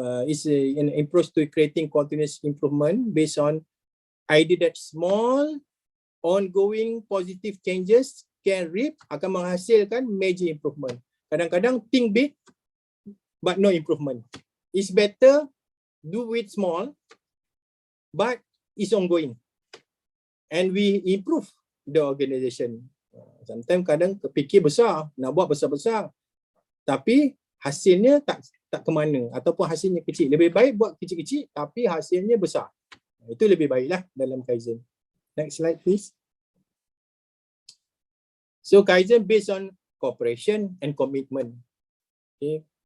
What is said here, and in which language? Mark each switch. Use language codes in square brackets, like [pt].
[en] It's an approach to creating continuous improvement based on idea that small ongoing positive changes [ms] akan menghasilkan [en] major improvement. [ms] Kadang-kadang [en] think big but no improvement. It's better do it small but it's ongoing. And we improve the organization. Sometimes [ms] kadang kepikir besar, nak buat besar-besar, tapi hasilnya tak ke mana ataupun hasilnya kecil. Lebih baik buat kecil-kecil tapi hasilnya besar. Itu lebih baiklah dalam Kaizen. [en] Next slide please. So Kaizen based on cooperation and commitment. Okay.